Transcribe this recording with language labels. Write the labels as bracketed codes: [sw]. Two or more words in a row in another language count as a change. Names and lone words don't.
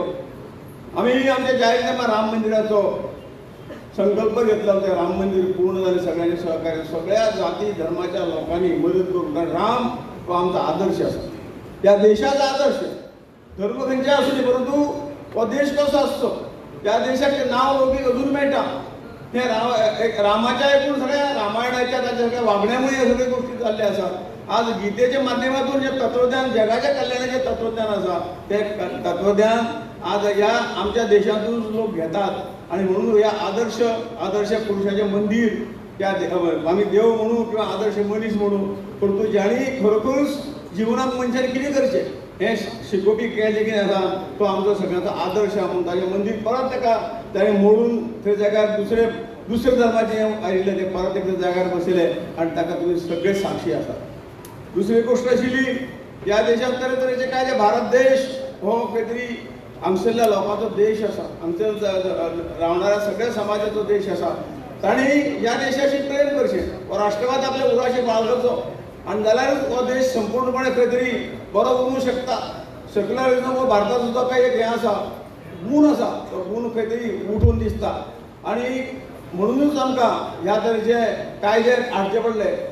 [kok] आमी आमच्या जाहीरनामा राम मंदिराचो संकल्प घेतला ते राम मंदिर पूर्ण जालें सगळ्यांनी सहकार्य सगळ्या जाती धर्माच्या लोकांनी मदत करून कारण राम हो आमचो आदर्श आसा त्या देशाचा आदर्श धर्म खंयचे आसूं परंतु हो देश कसो आसचो त्या देशाचें नांव लोकीक अजून मेळटा हे रामाच्या एकूण सगळ्या रामायणाच्या ताच्या सगळ्या वागण्यामुळे हे सगळे गोष्टी जाल्ले आसात. आज गीतेच्या माध्यमातून जे तत्वज्ञान जगाच्या कल्याणाचे तत्वज्ञान आसा ते तत्वज्ञान आज ह्या आमच्या देशातून लोक घेतात आणि म्हणून ह्या आदर्श पुरुषाचे मंदिर त्या आम्ही देव म्हणू किंवा आदर्श मनीस म्हणू परंतु ज्यांनी खरोखरूच जीवनात मनशान कितें करचें हे शिकोवपी जे कितें आसा तो आमचो सगळ्यांचो आदर्श आहा म्हणून ताजें मंदीर परत ताका ताणें मोडून थंय जाग्यार दुसरे धर्माचे आयिल्ले ते परत एक जाग्यार बसयले आनी ताका तुमी सगळे साक्षी आसात. दुसरी गोश्ट आशिल्ली ह्या देशात तरेतरेचे कायदे भारत देश हो खंय तरी हांगसरल्या लोकांचो देश आसा हांगसर रावणाऱ्या सगळ्या समाजाचो देश आसा तांणी ह्या देशाशी प्रेम करचें हो राष्ट्रवाद आपल्या उराशी बाळगचो आनी जाल्यारूच हो देश संपूर्णपणे खंय तरी बरो उरूंक शकता सेक्युलरिझम हो भारताचो जो काही एक हें आसा गूण आसा तो गूण खंय तरी उठून दिसता आनी म्हणूनच आमकां ह्या तरेचे कायदे हाडचे पडले